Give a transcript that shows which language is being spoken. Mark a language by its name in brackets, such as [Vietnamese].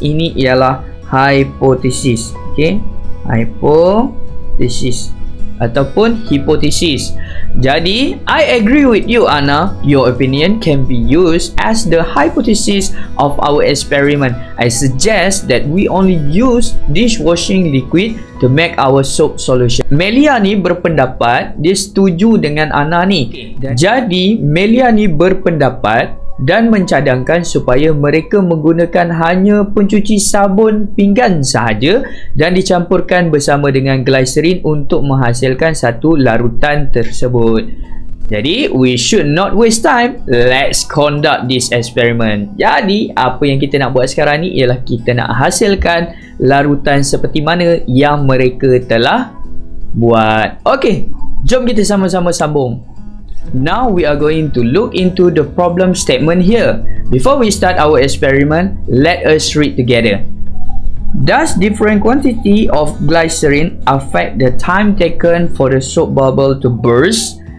[Malay] Ini ialah hipotesis. Okay, hipotesis ataupun hipotesis. Jadi, [English] I agree with you, Anna. Your opinion can be used as the hypothesis of our experiment. I suggest that we only use dishwashing liquid to make our soap solution. [Malay] Melia ni berpendapat, dia setuju dengan Anna ni. Jadi, Melia ni berpendapat dan mencadangkan supaya mereka menggunakan hanya pencuci sabun pinggan sahaja dan dicampurkan bersama dengan glycerin untuk menghasilkan satu larutan tersebut. Jadi, [English] we should not waste time. Let's conduct this experiment. [Malay] Jadi, apa yang kita nak buat sekarang ni ialah kita nak hasilkan larutan seperti mana yang mereka telah buat. Okay, jom kita sama-sama sambung. [English] Now we are going to look into the problem statement here. Before we start our experiment, let us read together. Does different quantity of glycerin affect the time taken for the soap bubble to burst?